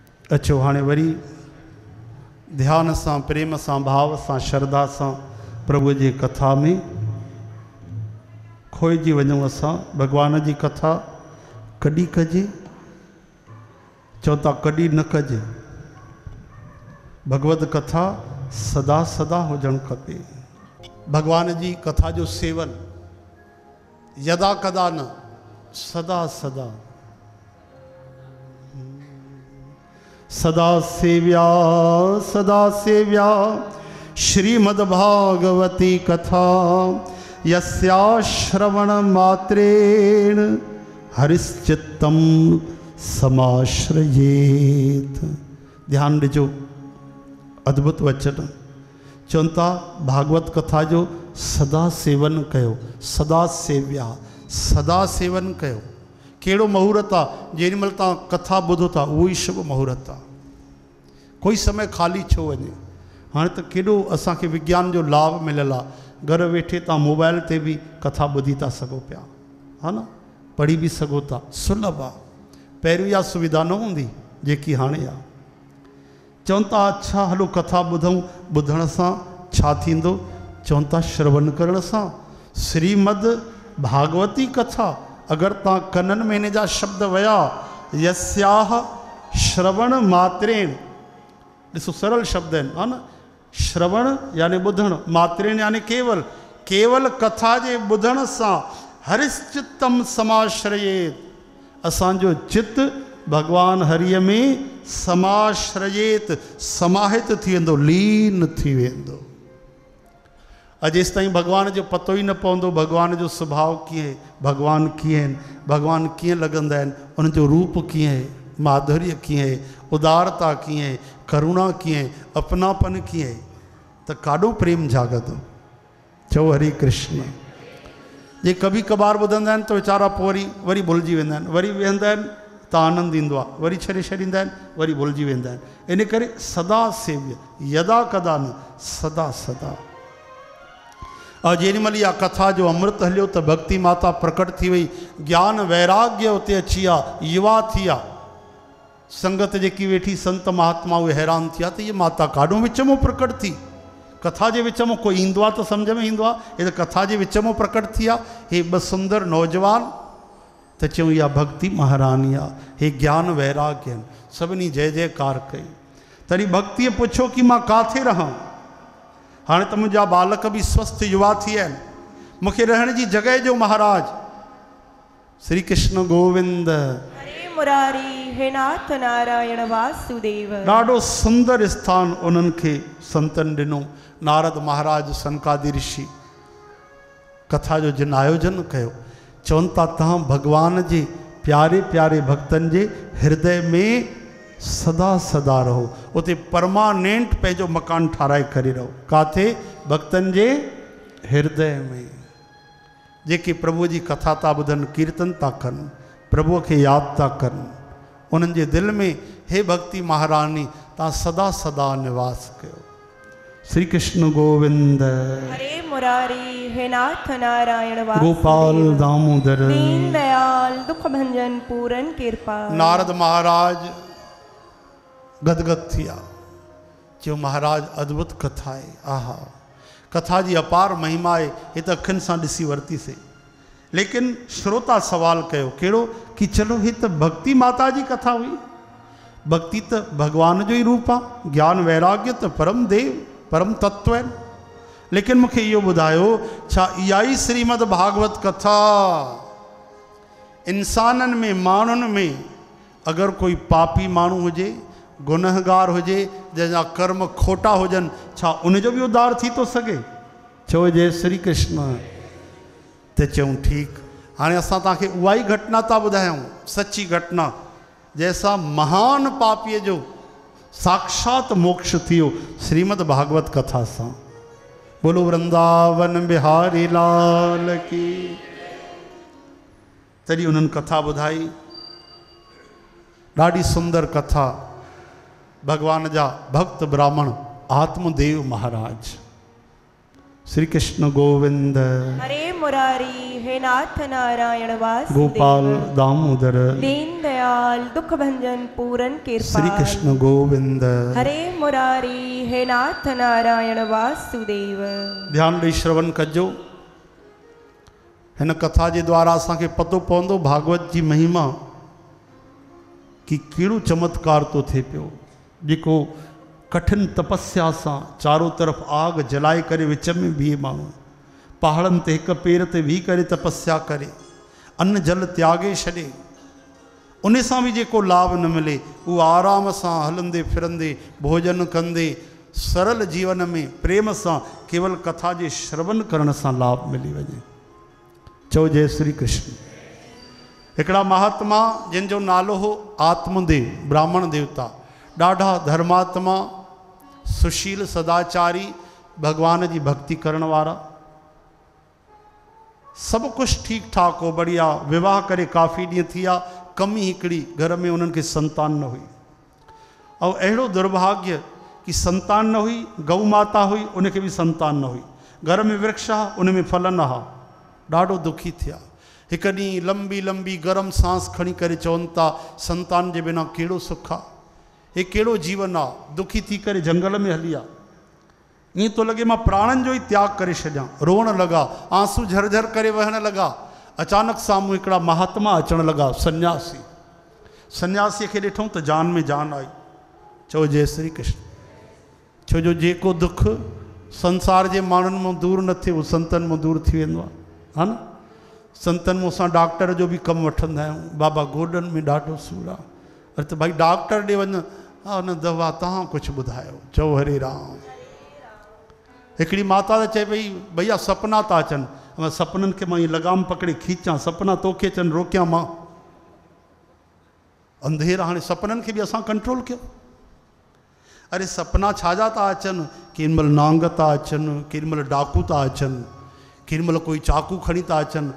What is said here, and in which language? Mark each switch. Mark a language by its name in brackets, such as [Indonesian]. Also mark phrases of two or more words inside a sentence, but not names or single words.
[Sindhi] अचो हाणे वरी ध्यान से प्रेम से भाव से श्रद्धा से प्रभु जी कथा में खोइजी वञूं। असां भगवान जी कथा कॾी कजे, चओ था कॾी न कजे। भगवत कथा सदा सदा हुजण खपे। भगवान जी कथा जो सेवन यदा कदा न, सदा सदा। [Sanskrit] सदा सेव्या सदा सेव्या श्रीमद्भागवती कथा, यस्या श्रवण मात्रेण हरिश्चित्तम समाश्रयेत। [Sindhi] ध्यान दीजो, अद्भुत वचन चवंता भागवत कथा जो सदा सेवन कयो। [Sanskrit] सदा सेव्या, [Sindhi] सदा सेवन कयो। कहिड़ो मुहूर्त आहे जेॾी महिल तव्हां कथा ॿुधो था, उहो ई शुभ मुहूर्त आहे। कोई समय खाली छो वञे। हाणे त केॾो असांखे विज्ञान जो लाभ मिलियल आहे। घर वेठे तव्हां मोबाइल ते बि कथा ॿुधी था सघो पिया, हा न, पढ़ी बि सघो था, सुलभ आहे। पहिरियों इहा सुविधा न हूंदी जेकी हाणे आहे। चवनि था अच्छा हलो कथा ॿुधूं, ॿुधण सां छा थींदो? चवनि था श्रवण करण सां। श्रीमद भागवती कथा अगर ता कनन में इन जा शब्द वया, [Sanskrit] यस्याह श्रवण मात्रेण, [Sindhi] ॾिसो सरल शब्द आहिनि, हा न। श्रवण यानी ॿुधण, मात्रेण यानी केवल, केवल कथा जे ॿुधण सां [Sanskrit] हरिश्चित्तम समाश्रयेत, [Sindhi] असांजो चित्त भगवान हरिय में समाश्रयेत, समाहित थी वेंदो, लीन थी वेंदो। अजेसि ताईं भगवान जो पतो ई न पवंदो भगवान जो स्वभाव कीअं आहे, भगवान कीअं आहिनि, भगवान कीअं लॻंदा आहिनि, उनजो रूप कीअं आहे, माधुर्य कीअं आहे, उदारता कीअं आहे, करुणा कीअं आहे, अपनापन कीअं आहे, त काॾो प्रेम जागंदो। चओ हरे कृष्ण। जे कभी कभार ॿुधंदा आहिनि त वीचारा पोइ वरी भुलिजी वेंदा आहिनि, वरी वेहंदा आहिनि त आनंद ईंदो आहे, वरी छॾे छॾींदा आहिनि, वरी भुलिजी वेंदा आहिनि। इन करे सदा सेव्य, यदा कदा न, सदा सदा। और जेॾीमहिल इहा कथा जो अमृत हलियो त भक्ति माता प्रकट थी वई, ज्ञान वैराग्य उते अची विया, युवा थी विया। संगत जेकी वेठी संत महात्मा उहे हैरान थिया त इहा माता काॾो विच में प्रकट थी। कथा जे विच में कोई ईंदो आहे त सम्झ में ईंदो आहे, हे त कथा जे विच में प्रकट थी आहे। हे ॿ सुंदर नौजवान त चयूं इहा भक्ति महारानी आहे, हे ज्ञान वैराग्य आहिनि। सभिनी जय जयकार कई। तॾहिं भक्तीअ पुछो कि मां काथे रहां। हाणे त मुंहिंजा बालक बि स्वस्थ युवा थी विया आहिनि, मूंखे रहण जी जॻह जो महाराज। [Hindi] श्री कृष्ण गोविंद हरे मुरारी, हे नाथ नारायण वासुदेव। [Sindhi] ॾाढो सुंदर स्थान उन्हनि खे संतनि ॾिनो। नारद महाराज सनकादि ऋषि कथा जो जिन आयोजन कयो, चवनि था तव्हां भगवान जे प्यारे प्यारे भक्तनि जे हृदय में सदा सदा रहो, उते परमानेंट पंहिंजो मकान ठाराए करे रहो। काथे? भक्तनि जे हृदय में। जेके प्रभु जी कथा था ॿुधनि, कीर्तन था कनि, प्रभुअ खे यादि था कनि, उन्हनि जे दिलि में हे भक्ति महारानी तव्हां सदा सदा निवास कयो। [Hindi] श्री कृष्ण गोविंद हरे मुरारी, हे नाथ नारायण वासुदेव। गोपाल दामोदर दीन दयाल दुख भंजन पूरन कृपा। [Sindhi] नारद महाराज गदगद थिया, जो महाराज अद्भुत कथा है। आहा, कथा जी अपार महिमा है, [Hindi] ये तो [Sindhi] अखियुनि सां ॾिसी वरितीसीं। लेकिन श्रोता सवाल कयो, कहिड़ो कि [Hindi] चलो ही तो [Sindhi] भक्ति माता जी कथा हुई। भक्ति तो भगवान जो ही रूप आहे, ज्ञान वैराग्य तो परम देव परम तत्व आहिनि। लेकिन मूंखे इहो ॿुधायो, छा इहा ई श्रीमद भागवत कथा इंसाननि में, माण्हुनि में अगरि कोई पापी माण्हू हुजे, गुनहगार हुजे, जंहिंजा कर्म खोटा हुजनि, छा उनजो बि उद्धार थी थो सघे? चओ जय श्री कृष्ण। त चऊं ठीकु, हाणे असां तव्हांखे उहा ई घटना था ॿुधायूं, सची घटना, जंहिंसां महान पापीअ जो साक्षात मोक्ष थियो श्रीमद भागवत कथा सां। [Hindi] बोलो वृंदावन बिहारी लाल की। [Sindhi] तॾहिं उन्हनि कथा ॿुधाई, ॾाढी सुंदर कथा। भगवान जा भक्त ब्राह्मण आत्मदेव महाराज। [Hindi] श्री कृष्ण गोविंद हरे मुरारी, हे नाथ नारायण वासुदेव। गोपाल दामोदर दीन दयाल दयाल दुख भंजन पूरन श्री कृपाल। कृष्ण गोविंद। हरे मुरारी हे नाथ नारायण वासुदेव। [Sindhi] ध्यान ॾेई श्रवण कजो। हिन कथा जे द्वारा असांखे पतो पवंदो भागवत जी महिमा कि कहिड़ो चमत्कार तो थिए पियो। जेको कठिन तपस्या सां [Hindi] चारों तरफ़ आग जलाए [Sindhi] करे विच में बीहे माण्हू, पहाड़नि ते हिक पेर ते बीह करे तपस्या करे, अन्न जल त्यागे छॾे, उन सां बि जेको लाभ न मिले, उहो आराम सां हलंदे फिरंदे भोजन कंदे सरल जीवन में प्रेम सां केवल कथा जे श्रवण करण सां लाभ मिली वञे। चओ जय श्री कृष्ण। हिकिड़ा महात्मा जिन जो नालो हो आत्मदेव, ब्राह्मण देवता, ॾाढा धर्मात्मा, सुशील, सदाचारी, भगवान जी भक्ति करण वारा, [Hindi] सब कुछ ठीक ठाक [Sindhi] हो, बढ़िया। विवाह करे काफ़ी ॾींहं थी विया, कमी हिकिड़ी, घर में उन्हनि खे संतान न हुई। और अहिड़ो दुर्भाग्य कि संतान न हुई, गौ माता हुई, उनखे भी संतान न हुई, घर में वृक्ष हा, उन में फल न हा, ॾाढो दुखी थिया। हिकु ॾींहुं लंबी लंबी गरम सांस खणी करे चवनि था, संतान जे बिना कहिड़ो सुख आहे, हे कहिड़ो जीवन आहे। दुखी थी करे जंगल में हली विया। ईअं तो लॻे मां प्राणनि जो ई त्याग करे छॾियां। रोअण लॻा, आंसू झरझर करे वहण लॻा। अचानक साम्हूं हिकिड़ा महात्मा अचण लॻा, सन्यासी। सन्यासीअ खे ॾिठूं त जान में जान आई। चओ जय श्री कृष्ण। छो जो जेको दुख संसार जे माण्हुनि मां दूर न थिए, उहो संतनि मां दूर थी वेंदो आहे, हा न। संतनि मां असां डॉक्टर जो बि कमु वठंदा आहियूं। बाबा गोॾनि में ॾाढो सूरु आहे, अरे त भाई डॉक्टर ॾे वञ, हा न दवा तव्हां कुझु ॿुधायो। चओ हरे राम। हिकिड़ी माता त चए पई, भैया सपना था अचनि, मां सपननि खे मां ईअं लगाम पकड़े खींचां, सपना तोखे अचनि रोकियां मां। अंधेरा, हाणे सपननि खे बि असां कंट्रोल कयो। अरे सपना छाजा था अचनि, केॾी महिल नांग था अचनि, केॾी महिल डाकू था अचनि, केॾी महिल कोई चाकू खणी था अचनि।